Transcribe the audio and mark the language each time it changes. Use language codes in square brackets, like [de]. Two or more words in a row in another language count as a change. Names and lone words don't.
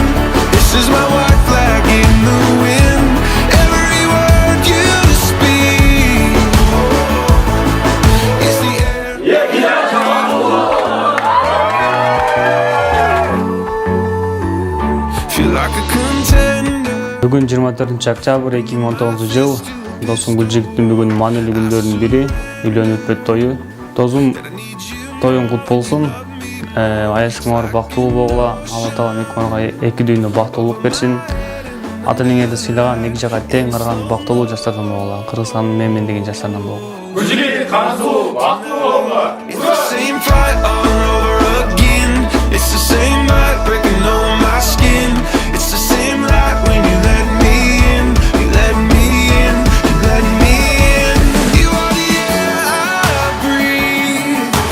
[en] This is my white flag in the wind. Every word you speak is the air. Feel like a contender. [ky] Бүгүн 24-октябрь 2019-жыл. Досум Гүлжигиттин бүгүн маанилүү күндөрүнүн бири, үйлөнүп өтпөт тою. Досум, тоюң кут болсун. Аяшыңар бар бактылуу болгула. Алла таала мекманга эки дүйнө бактылуулук берсин. Ата энеңерди сыйлаган, эки жакка тең караган бактылуу жаштардан болгула. Кыргызстандын менмен деген жаштардан болгула. Гүлжигит кансуу бактылуу болгула. [en] It's the same fight all over again. It's the same light breaking on my skin. It's the same light when you let me in. You let me in, you let me in. You are the air I breathe.